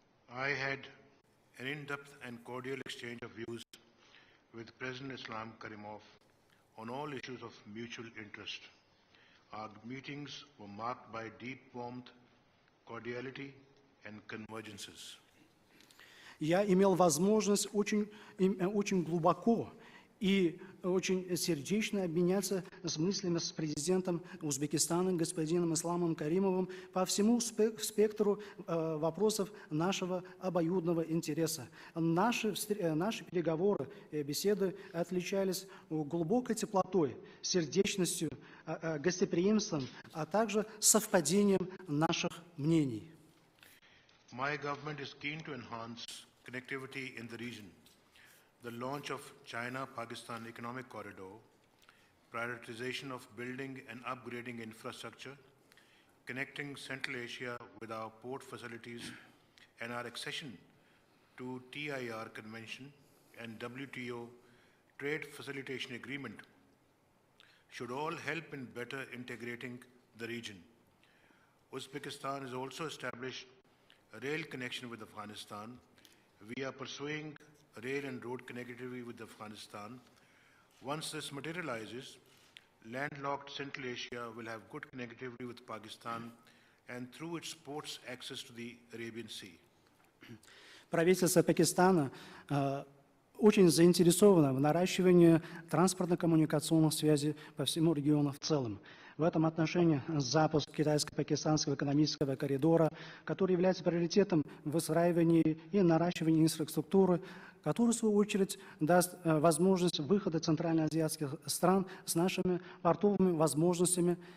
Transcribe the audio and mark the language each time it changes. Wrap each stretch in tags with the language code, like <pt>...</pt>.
<en>I had an in-depth and cordial exchange of views with President Islam Karimov on all issues of mutual interest. Our meetings were marked by deep warmth, cordiality, and convergences.</en> <ru>Я имел возможность очень глубоко и очень сердечно обменяться с мыслями с президентом Узбекистана, господином Исламом Каримовым, по всему спектру вопросов нашего обоюдного интереса. Наши переговоры и беседы отличались глубокой теплотой, сердечностью, гостеприимством, а также совпадением наших мнений.</ru> <en>My government is keen to enhance connectivity in the region. The launch of China-Pakistan Economic Corridor, prioritization of building and upgrading infrastructure, connecting Central Asia with our port facilities, and our accession to TIR Convention and WTO Trade Facilitation Agreement should all help in better integrating the region. Uzbekistan has also established a rail connection with Afghanistan. We are pursuing rail and road connectivity with Afghanistan. Once this materializes, landlocked Central Asia will have good connectivity with Pakistan and through its ports access to the Arabian Sea.</en> <ru>Правительство Пакистана очень заинтересовано в наращивании транспортно-коммуникационных связей по всему региону в целом. В этом отношении запуск китайско-пакистанского экономического коридора, который является приоритетом в выстраивании и наращивании инфраструктуры, который, в свою очередь, даст возможность выхода центральноазиатских стран с нашими портовыми возможностями</ru>